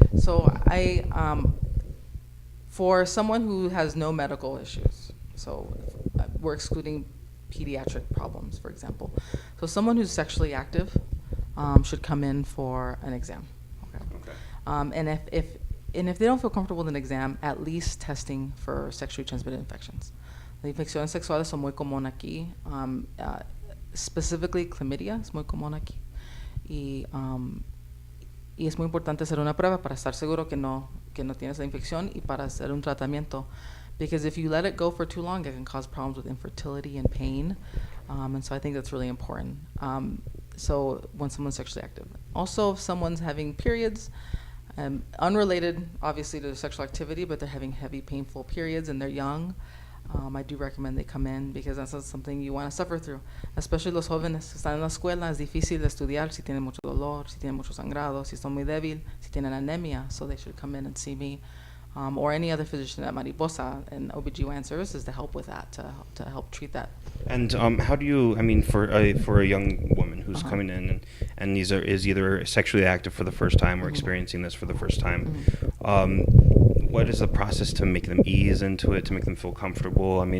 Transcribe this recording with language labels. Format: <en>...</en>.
<en>So for someone who has no medical issues, so we're excluding pediatric problems, for example. So someone who's sexually active should come in for an exam. Okay. And if they don't feel comfortable with an exam, at least testing for sexually transmitted infections.</en> <es>Las infecciones sexuales son muy común aquí. Specifically, chlamydia es muy común aquí. Y es muy importante hacer una prueba para estar seguro que no tienes la infección y para hacer un tratamiento.</es> <en>Because if you let it go for too long, it can cause problems with infertility and pain. And so I think that's really important. So when someone's sexually active. Also, if someone's having periods, unrelated, obviously, to their sexual activity, but they're having heavy, painful periods and they're young, I do recommend they come in, because that's not something you want to suffer through.</en> <es>Especially los jóvenes que están en la escuela, es difícil de estudiar si tienen mucho dolor, si tienen mucho sangrado, si son muy débil, si tienen anemia.</es> <en>So they should come in and see me, or any other physician at Mariposa and OBGYN services to help with that, to help treat that. And how do you, for a young woman who's coming in and is either sexually active for the first time or experiencing this for the first time, what is the process to make them ease into it, to make them feel comfortable?</en>